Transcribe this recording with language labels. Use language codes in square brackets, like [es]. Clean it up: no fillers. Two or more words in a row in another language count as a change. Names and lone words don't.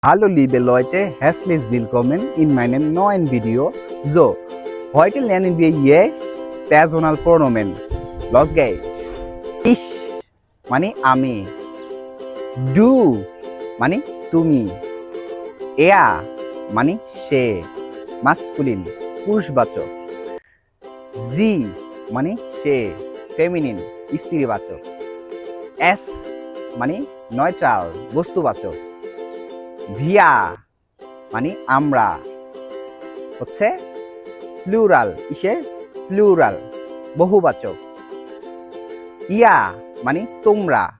[de] Hallo liebe Leute, herzlich willkommen in meinem neuen Video. So, heute lernen wir jetzt Personalpronomen. Los geht's. [bn] Ich মানে আমি, du মানে তুমি, er মানে সে masculine পুরুষবাচক, sie মানে সে feminine স্ত্রীবাচক, es মানে neutral বস্তুবাচক, wir মানে আমরা হচ্ছে প্লুরাল প্লুরাল বহুবাচক, ihr মানে তোমরা